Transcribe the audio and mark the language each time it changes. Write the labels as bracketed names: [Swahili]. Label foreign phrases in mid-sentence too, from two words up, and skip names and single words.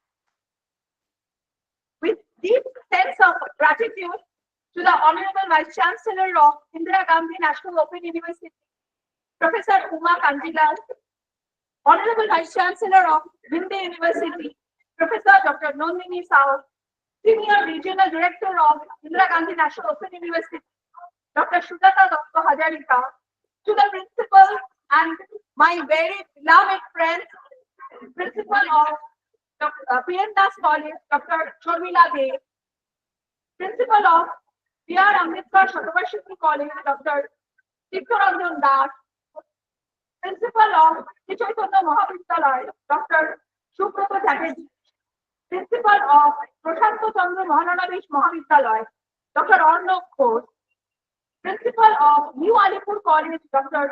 [English] With deep sense of gratitude to the Honorable Vice Chancellor of Indira Gandhi National Open University, Professor Uma Kanjilal, Honorable Vice Chancellor of Hindi University, Professor Dr. Nandini Sao, Senior Regional Director of Indira Gandhi National Open University, Dr. Shuddhata Dr. Hajarika, to the principal and my very beloved friend, Principal of Priyandas College, Dr. Shormila Dey, Principal of B.R. Ambedkar Shatavarshini College, Dr. Tikkaranjan Das, Principal of Chaitanya Mahavidyalaya, Dr. Subrata Chatterjee, Principal of Prashanta Chandra Mahananavish Mahavidyalaya, Dr. Arnav Ghosh, Principal of New Alipur College, Dr.